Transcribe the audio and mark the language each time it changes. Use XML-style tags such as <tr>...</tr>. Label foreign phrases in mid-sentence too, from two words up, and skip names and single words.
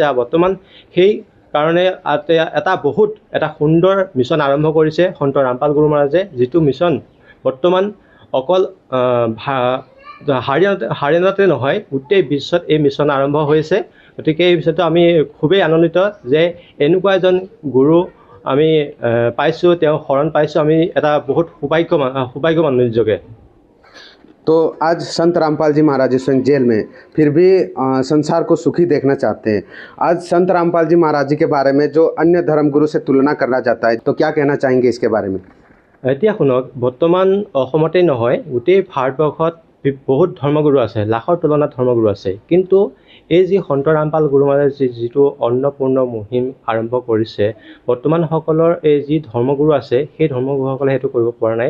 <as>বৰ্তমান সেই কাৰণে এটা সুন্দৰ মিছন আৰম্ভ কৰিছে সন্ত ৰামপাল গুৰু মহাৰাজে, যিটো মিছন বৰ্তমান অকল হাৰিয়ানাতে নহয় গোটেই বিশ্বত এই মিছন আৰম্ভ হৈছে। গতিকে এই বিষয়টো আমি খুবেই আনন্দিত যে এনেকুৱা এজন গুৰু আমি পাইছোঁ, তেওঁ শৰণ পাইছোঁ। আমি এটা বহুত সৌভাগ্যৱান নিজকে।</as> <hi>तो आज संत रामपाल जी महाराज जी स्वयं जेल में फिर भी संसार को सुखी देखना चाहते हैं। आज संत रामपाल जी महाराज जी के बारे में जो अन्य धर्मगुरु से तुलना करना चाहता है, तो क्या कहना चाहेंगे इसके बारे में?</hi> <as>এতিয়া শুনক, বৰ্তমান অসমতেই নহয় গোটেই ভাৰতবৰ্ষত বহুত ধৰ্মগুৰু আছে, লাখৰ তুলনাত ধৰ্মগুৰু আছে। কিন্তু এই যি সন্ত ৰামপাল গুৰু মহাৰাজে যিটো অন্নপূৰ্ণ মুহিম আৰম্ভ কৰিছে, বৰ্তমান সকলৰ এই যি ধৰ্মগুৰু আছে সেই ধৰ্মগুৰুসকলে সেইটো কৰিব পৰা নাই।</as>